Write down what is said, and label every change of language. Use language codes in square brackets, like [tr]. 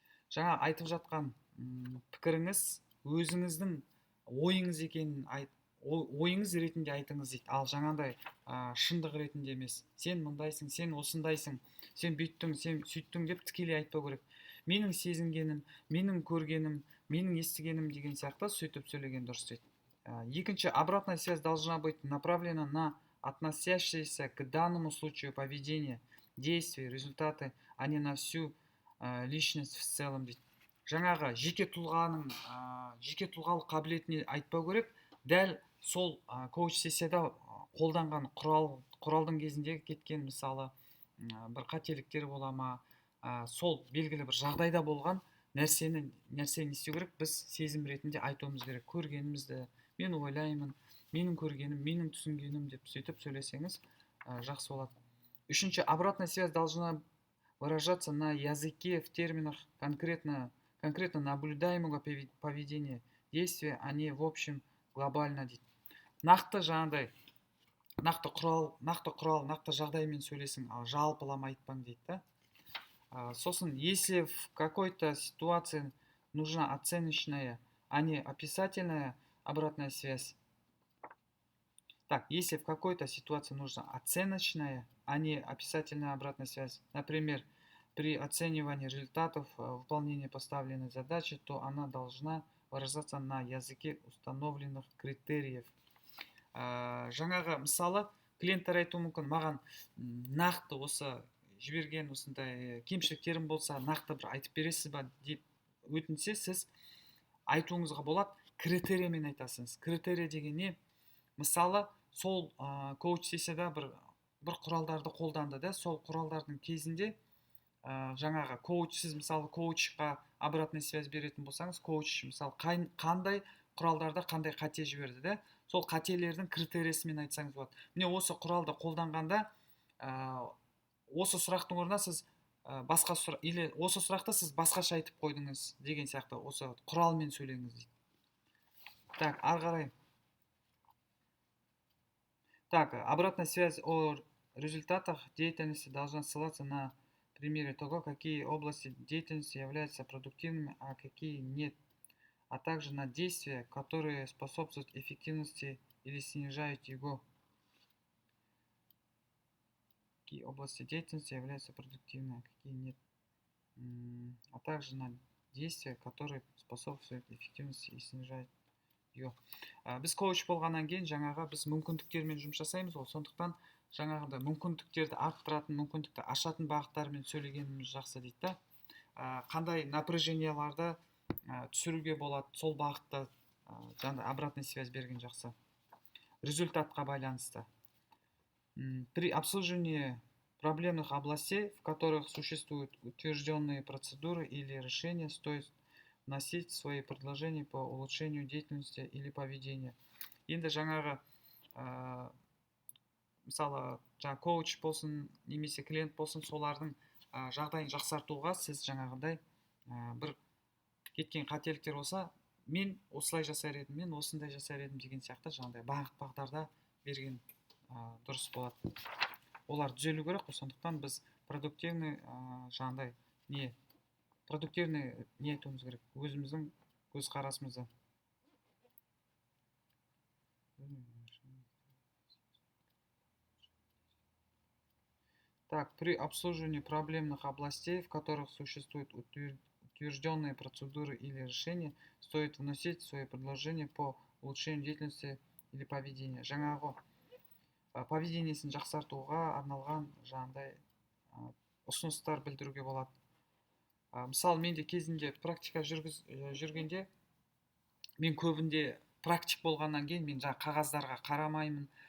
[kk] Жаңа айтып жатқан пікіріңіз өзіңіздің ойыңыз екенін ойыңыз ретінде айтыңыз дейді. Ал жаңағыдай шындық ретінде емес. Сен мұндайсың, сен осындайсың, сен бүйттің, сен сөйттің деп тікелей айтпау керек. Менің сезінгенім, менің көргенім, менің естігенім деген сияқты сөйтіп сөйлеген дұрыс дейді. [ru] Екінші, обратная связь должна быть направлена на относящиеся к данному случаю поведения, действия, результаты, а не на всю личность в целом [kk] дейді. Жаңағы жеке тұлғалық қабілетіне айтпау керек, дәл сол коуч сессияда қолданған құралдың кезінде кеткен, мысалы, бір қателіктер бола ма, сол белгілі бір жағдайда болған нәрсені не істеу керек, біз сезім ретінде айтуымыз керек. Көргенімізді, мен ойлаймын, менің көргенім, менің түсінгенім деп сөйтіп сөйлесеңіз, жақсы болады. [ru] Үшінші, обратная связь должна выражаться на языке в терминах конкретно наблюдаемого поведения, действия, а не в общем глобально [kk] дейді. Нақты жаңағыдай, нақты құрал, нақты жағдаймен сөйлесің, ал жалпылама айтпаң дейді. Сосын, [ru] если в какой-то ситуации нужна оценочная, а не описательная обратная связь. Так, если в какой-то ситуации нужна оценочная, а не описательная обратная связь, например, при оценивании результатов выполнения поставленной задачи, то она должна выражаться на языке установленных критериев. [kk] Жаңағы, мысалы, клиенттер айтуы мүмкін, маған нақты осы жіберген осындай кемшіліктерім болса, нақты бір айтып бересіз ба деп өтінсе, сіз айтуыңызға болады, критериямен айтасыңыз. Критерия деген не? Мысалы, сол коуч сессияда бір құралдарды қолданды да, сол құралдардың кезінде жаңағы сіз мысалы коучқа обратный связь беретін болсаңыз, коуч мысалы қандай құралдарда қандай қате жіберді да, сол қателердің критериясымен айтсаңыз болады. Міне осы құралды қолданғанда осы сұрақтың орнына сіз басқа сұрақ, или осы сұрақты сіз басқаша айтып қойдыңыз деген сияқты, осы құралмен сөйлеңіз дейді. Так, ары қарай. [ru] Так, обратная связь о результатах деятельности должна ссылаться на примере того, какие области деятельности являются продуктивными, а какие нет, а также на действия, которые способствуют эффективности или снижают его. Какие области деятельности являются продуктивными, а какие нет, а также на действия, которые способствуют эффективности и снижают ее. [kk] Біз коуч болғаннан кейін жаңағы біз мүмкіндіктермен жұмыс жасаймыз ғой, сондықтан жаңағыда мүмкіндіктерді арттыратын, мүмкіндікті ашатын бағыттармен сөйлегеніміз жақсы дейді да. Қандай напряженияларды түсіруге болады, сол бағытта жаңағыдай обратный связь берген жақсы. Результатқа байланысты. [ru] При обслуживании проблемных областей, в которых существуют утвержденные процедуры или решения, стоит вносить свои предложения по улучшению деятельности или поведения. [kk] Енді жаңағы мысалы коуч болсын немесе клиент болсын, солардың жағдайын жақсартуға сіз жаңағыдай бір кеткен қателіктер болса, мен осылай жасар едім, мен осындай жасар едім деген сияқты жаңағыдай бағыт-бағдарда берген дұрыс болады. Олар түзелу керек қой, сондықтан біз продуктивный жаңағыдай продуктивный не айтуымыз керек, өзіміздің көзқарасымызды. [ru] Так, при обслуживании проблемных областей, в которых существуют утвержденные процедуры или решения, стоит вносить свои предложения по улучшению деятельности или поведения. [kk] Жаңағы поведениесін жақсартуға арналған жаңағыдай ұсыныстар білдіруге болады. Мысалы, менде кезінде практика жүргенде, мен көбінде практик болғаннан кейін мен жаңа қағаздарға қарамаймын.